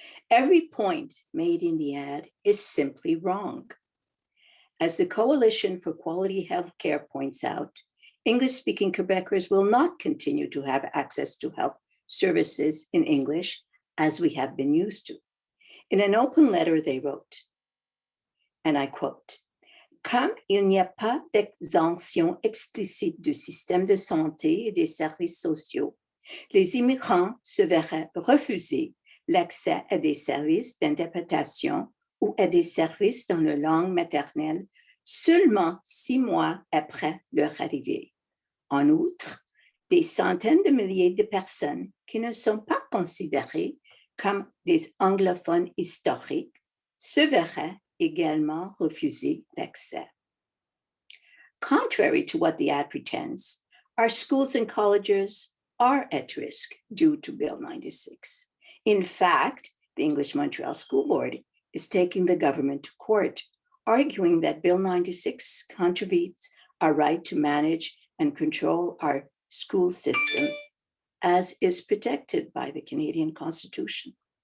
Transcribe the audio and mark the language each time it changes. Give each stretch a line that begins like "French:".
English: Every point made in the ad is simply wrong. As the Coalition for Quality Healthcare points out, English-speaking Quebecers will not continue to have access to health services in English as we have been used to. In an open letter, they wrote, and I quote,
French: "Comme il n'y a pas d'exemption explicite du système de santé et des services sociaux, les immigrants se verraient refuser l'accès à des services d'interprétation ou à des services dans leur langue maternelle seulement 6 mois après leur arrivée. En outre, des centaines de milliers de personnes qui ne sont pas considérées comme des anglophones historiques se verraient également refuser l'accès."
English: Contrary to what the ad pretends, our schools and colleges are at risk due to Bill 96. In fact, the English Montreal School Board is taking the government to court, arguing that Bill 96 contravenes our right to manage and control our school system, as is protected by the Canadian Constitution.